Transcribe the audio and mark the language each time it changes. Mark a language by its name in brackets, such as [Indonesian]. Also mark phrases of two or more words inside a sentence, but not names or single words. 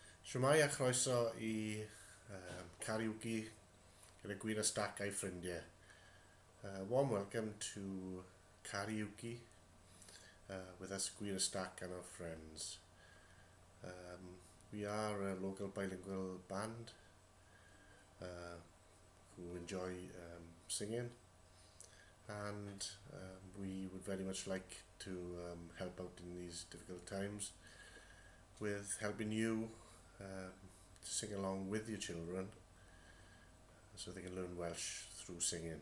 [Welsh] Shwmai a chroeso I Caru iwci gyda gwir y stac a'i ffrindiau. [English] Warm welcome to Caru iwci with us gwir y stac and our friends. We are a local bilingual band who enjoy singing, and we would very much like to help out in these difficult times with helping you to sing along with your children so they can learn Welsh through singing.